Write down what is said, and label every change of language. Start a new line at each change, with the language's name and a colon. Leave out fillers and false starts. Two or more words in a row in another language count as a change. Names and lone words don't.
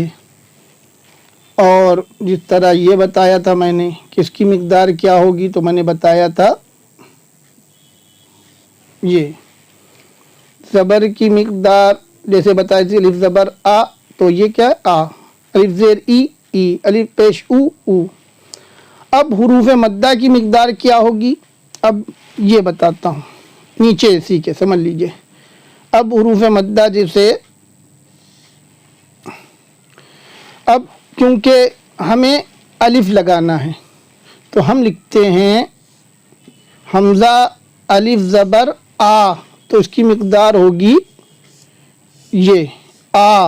Urdu: اور جس طرح یہ بتایا تھا میں نے کہ اس کی مقدار کیا ہوگی، تو میں نے بتایا تھا یہ۔ زبر کی مقدار جیسے بتائی تھی الف زبر آ، تو یہ کیا ہے، آ۔ الف زیر ای، ای۔ الف پیش او، او۔ اب حروف مدہ کی مقدار کیا ہوگی، اب یہ بتاتا ہوں، نیچے اسی کے سمجھ لیجئے۔ اب حروف مدہ جیسے، اب کیونکہ ہمیں الف لگانا ہے تو ہم لکھتے ہیں حمزہ الف زبر آ، تو اس کی مقدار ہوگی یہ، آ۔